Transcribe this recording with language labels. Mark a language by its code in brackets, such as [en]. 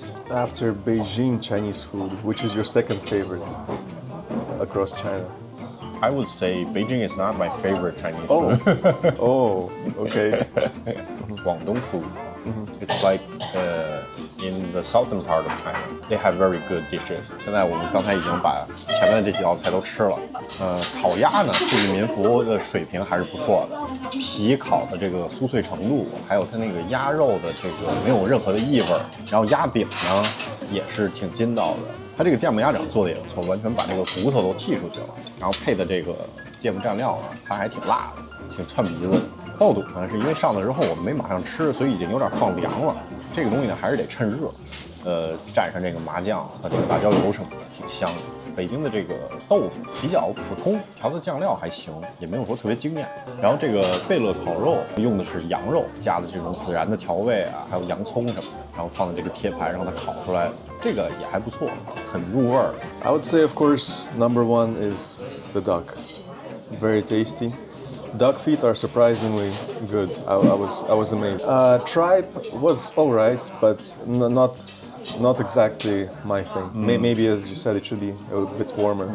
[en] After Beijing Chinese food, which is your second favorite across China? I would say Beijing is not my favorite Chinese food. Oh, okay. Guangdong food. It's like in the southern part of China, they have very good dishes. [zh] 现在我们刚才已经把前面的这几道菜都吃了。烤鸭呢，四季民福的水平还是不错的，皮烤的这个酥脆程度，还有它那个鸭肉的这个没有任何的异味。然后鸭饼呢也是挺筋道的，它这个芥末鸭掌做的也不错，完全把这个骨头都剔出去了。然后配的这个芥末蘸料呢，它还挺辣的，挺窜鼻子的。爆肚呢，是因为上来之后我们没马上吃，所以已经有点放凉了。这个东西呢，还是得趁热，蘸上这个麻酱和这个辣椒油什么的，挺香的。北京的这个豆腐比较普通，调的酱料还行，也没有说特别惊艳。然后这个贝勒烤肉用的是羊肉，加的这种孜然的调味啊，还有洋葱什么的，然后放在这个铁盘上，它烤出来，这个也还不错，很入味儿。 [en] I would say, of course, number one is the duck. Very tasty. Duck feet are surprisingly good. I was amazed. Tripe was alright, but not exactly my thing. Maybe, as you said, it should be a bit warmer.